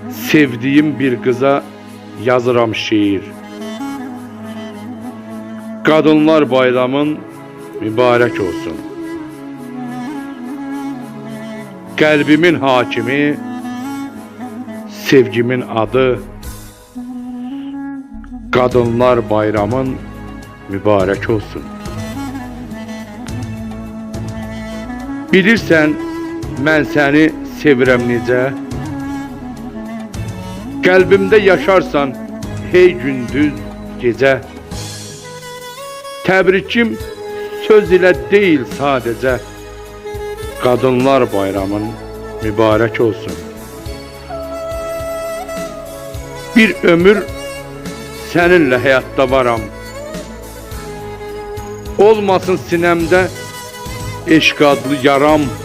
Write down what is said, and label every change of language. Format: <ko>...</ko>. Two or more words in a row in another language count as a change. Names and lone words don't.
<tr>Sevdiğim bir kıza yazıram şiir. Kadınlar bayramın mübarek olsun. Kalbimin hakimi, sevgimin adı. Kadınlar bayramın mübarek olsun.</tr> <az>Bilirsən, mən səni sevirəm necə. Qəlbimdə yaşarsan hey gündüz gecə. Təbrikim söz ilə deyil sadəcə.</az> <tr>Kadınlar bayramın mübarek olsun. Bir ömür seninle hayatta varam. Olmasın sinemde eşq adlı yaram.</tr>